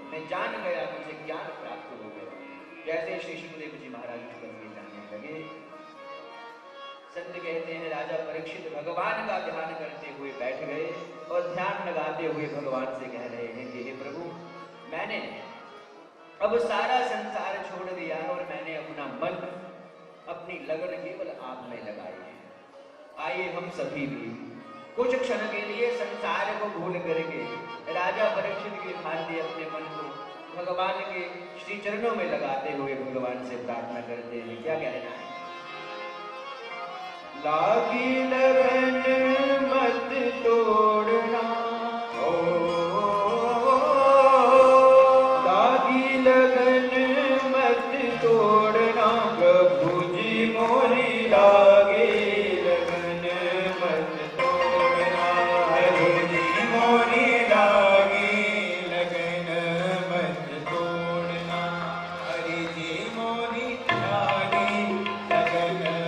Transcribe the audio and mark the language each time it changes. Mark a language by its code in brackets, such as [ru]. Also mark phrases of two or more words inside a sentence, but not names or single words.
[hi] तो मैं जान गया, मुझे ज्ञान प्राप्त हो गया। जैसे श्री सुखदेव जी महाराज करके जाने लगे, संत कहते हैं राजा परीक्षित भगवान का ध्यान करते हुए बैठ गए और ध्यान लगाते हुए भगवान से कह रहे हैं कि हे प्रभु, मैंने अब सारा संसार छोड़ दिया और मैंने अपना मन, अपनी लगन केवल आप में लगाई है। आइए हम सभी भी कुछ क्षण के लिए संसार को भूल करके राजा परीक्षित की भांति अपने मन को भगवान के श्री चरणों में लगाते हुए भगवान से प्रार्थना करते हैं। क्या कहना है? लागी लगन मत तोड़ना, ओ लागी लगन मत तोड़ना, प्रभु जी मोरी लागे लगन मत तोड़ना, हरि जी मोरी लागे लगन मत तोड़ना, हरि जी मोरी लागे लगन